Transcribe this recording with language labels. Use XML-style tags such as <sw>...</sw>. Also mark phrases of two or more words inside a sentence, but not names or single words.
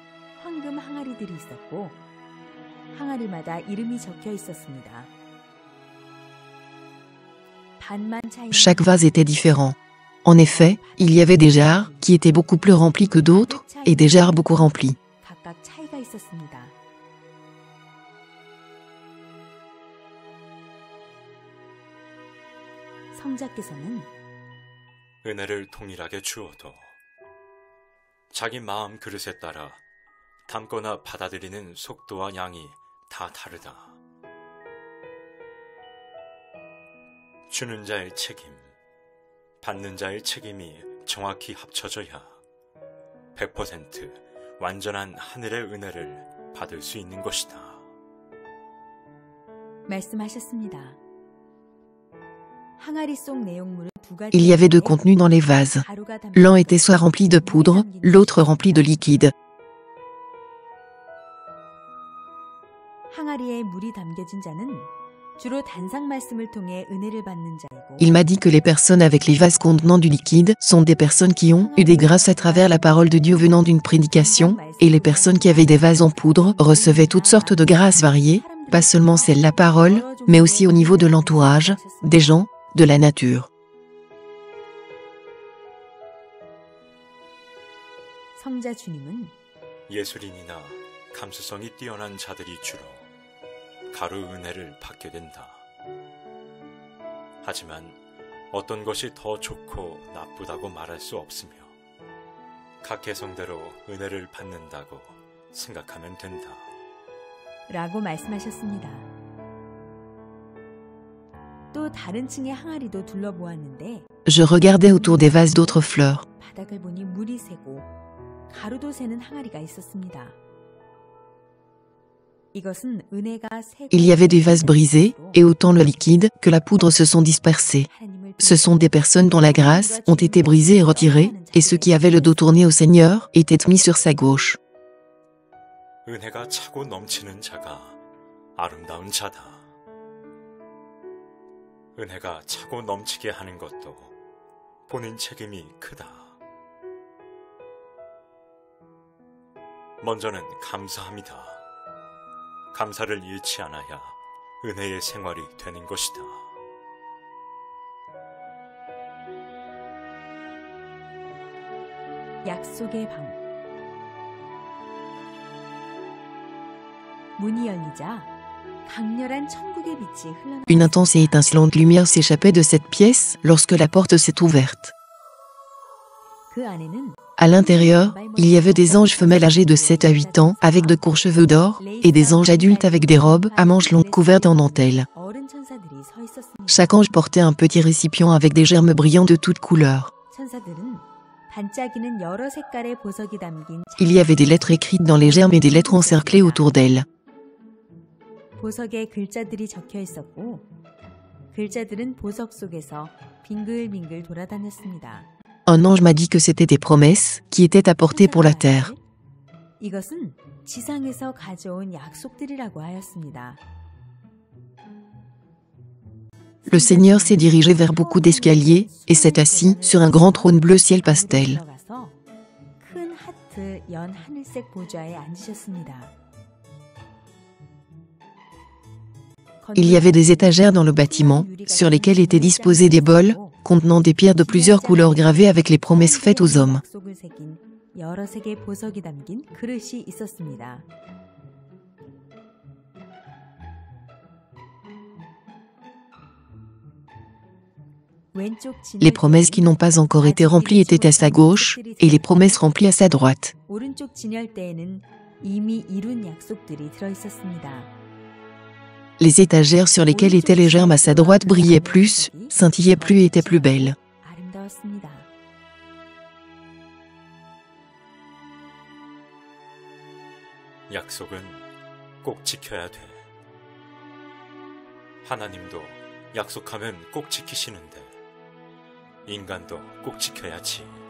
<ko>황금 항아리들이 있었고 항아리마다 이름이 적혀 있었습니다. 반만 차이.</ko> <fr>Chaque vase était différent. En effet, il y avait des jarres qui étaient beaucoup plus remplies que d'autres, et des jarres beaucoup remplies.</fr> <ko>각각 차이가 있었습니다. 성자께서는 은혜를 동일하게 주어도 자기 마음 그릇에 따라 담거나 받아들이는 속도와 양이 다 다르다. 주는 자의 책임, 받는 자의 책임이 정확히 합쳐져야 100% 완전한 하늘의 은혜를 받을 수 있는 것이다. 말씀하셨습니다. 항아리 속 내용물은 두 가지.</ko> <fr>Il y avait deux contenus dans les vases. L'un était soit rempli de poudre, l'autre rempli de liquide.</fr> <ko>항아리에 물이 담겨진 자는 주로 단상 말씀을 통해 은혜를 받는 자이고.</ko> <fr>Il m'a dit que les personnes avec les vases contenant du liquide sont des personnes qui ont eu des grâces à travers la parole de Dieu venant d'une prédication, et les personnes qui avaient des vases en poudre recevaient toutes sortes de grâces variées, pas seulement celle de la parole, mais aussi au niveau de l'entourage, des gens, de la nature.</fr> <ko>성자 주님은 예술인이나 감수성이 뛰어난 자들이 주로 가루 은혜를 받게 된다. 하지만 어떤 것이 더 좋고 나쁘다고 말할 수 없으며 각 개성대로 은혜를 받는다고 생각하면 된다. 라고 말씀하셨습니다. 또 다른 층의 항아리도 둘러보았는데</ko> <fr>Je regardais autour des vases d'autres fleurs.</fr> <ko>바닥을 보니 물이 새고 가루도 새는 항아리가 있었습니다. 이것은 은혜가 새고</ko> <fr>Il y avait des vases brisés, et autant le liquide que la poudre se sont dispersés. Ce sont des personnes dont la grâce ont été brisées et retirées, et ceux qui avaient le dos tourné au Seigneur étaient mis sur sa gauche.</fr> <ko>은혜가 차고 넘치는 자가 아름다운 자다. 은혜가 차고 넘치게 하는 것도 본인 책임이 크다. 먼저는 감사합니다. 감사를 잃지 않아야 은혜의 생활이 되는 것이다. 약속의 방. 문이 열리자 강렬한 천국의 빛이 흘러나왔습니다.</ko> <fr>Une intense et étincelante lumière s'échappait de cette pièce lorsque la porte s'est ouverte.</fr> <ko>그 안에는</ko> <fr>À l'intérieur, il y avait des anges femelles âgés de 7 à 8 ans avec de courts cheveux d'or, et des anges adultes avec des robes à manches longues couvertes en dentelle.</fr> <ko>어른 천사들이 서 있었습니다.</ko> <fr>Chaque ange portait un petit récipient avec des germes brillants de toutes couleurs.</fr> <ko>천사들은 반짝이는 여러 색깔의 보석이 담긴</ko> <fr>Il y avait des lettres écrites dans les germes et des lettres encerclées autour d'elles.</fr> <ko>보석에 글자들이 적혀 있었고 글자들은 보석 속에서 빙글빙글 돌아다녔습니다.</ko> <fr>Un ange m'a dit que c'était des promesses qui étaient apportées pour la terre.</fr> <ko>이것은 지상에서 가져온 약속들이라고 하였습니다.</ko> <fr>Le Seigneur s'est dirigé vers beaucoup d'escaliers et s'est assis sur un grand trône bleu ciel pastel.</fr> <ko>큰 하트 연 하늘색 보좌에 앉으셨습니다.</ko> <fr>Il y avait des étagères dans le bâtiment, sur lesquelles étaient disposés des bols, contenant des pierres de plusieurs couleurs gravées avec les promesses faites aux hommes.</fr> <ko>약속을 새긴 여러 색의 보석이 담긴 그릇이 있었습니다.</ko> <fr>Les promesses qui n'ont pas encore été remplies étaient à sa gauche, et les promesses remplies à sa droite.</fr> <ko>오른쪽 진열대에는 이미 이룬 약속들이 들어 있었습니다.</ko> <fr>Les étagères sur lesquelles étaient les germes à sa droite brillaient plus, scintillaient plus et étaient plus belles.</fr> <ko>아름다웠습니다. 약속은 꼭 지켜야 돼. 하나님도 약속하면 꼭 지키시는데 인간도 꼭 지켜야지.</ko>